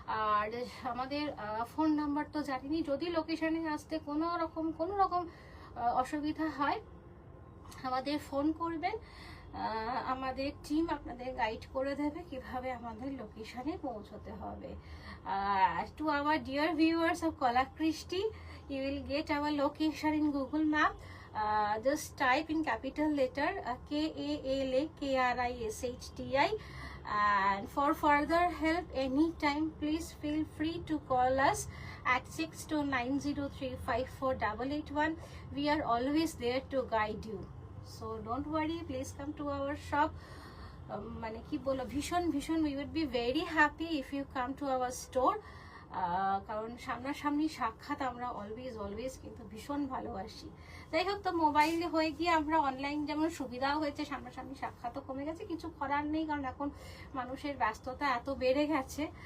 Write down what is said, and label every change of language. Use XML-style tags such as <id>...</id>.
<bn>আর আমাদের phone number তো জানেনই। যদি লোকেশনে আসতে কোনো রকম অসুবিধা হয় আমাদের ফোন করবেন, আমাদের টিম আপনাদের গাইড করে দেবে কিভাবে আমাদের লোকেশনে পৌঁছতে হবে।</bn> <en>To our dear viewers of Kalakrishti, you will get our location in Google Map. Just type in capital letter KALAKRISHTI. And for further help anytime, please feel free to call us at 6290354881. We are always there to guide you. So don't worry, please come to our shop.</en> <bn>মানে কি বলো, ভীষণ</bn> <en>we would be very happy if you come to our store.</en> <bn>কারণ সামনাসামনি সাক্ষাৎ আমরা always কিন্তু ভীষণ ভালোবাসি। যাই হোক, তো মোবাইলে হয়ে গিয়ে আমরা অনলাইন যেমন সুবিধাও হয়েছে, সামনাসামনি সাক্ষাৎও কমে গেছে, কিছু করার নেই কারণ এখন মানুষের ব্যস্ততা এত বেড়ে গেছে।</bn>